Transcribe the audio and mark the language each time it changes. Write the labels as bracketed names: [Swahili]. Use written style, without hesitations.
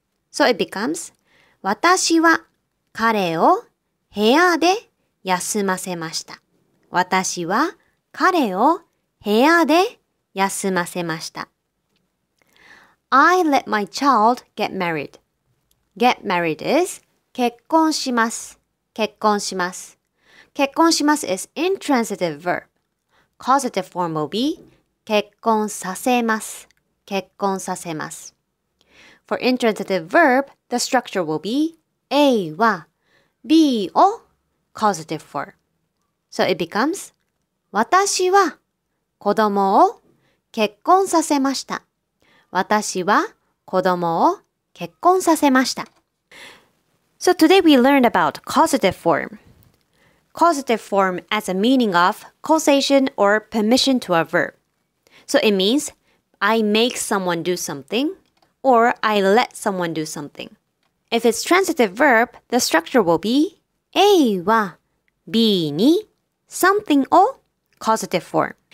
[English] So it becomes [Japanese] 私は彼を部屋で休ませました。私は彼を部屋で休ませました。 [English] I let my child get married. Get married is [Japanese] 結婚します。結婚します。 [English] 結婚します is intransitive verb. Causative form will be 結婚させます。 [Japanese] 結婚させます。 [English] For intransitive verb, the structure will be A は B をcausative form. So it becomes [Japanese] 私は子供を結婚させました。私は子供を結婚させました。 [English] So today we learned about causative form. Causative form as a meaning of causation or permission to a verb. So it means I make someone do something or I let someone do something. If it's transitive verb, the structure will be A は B に something を causative form.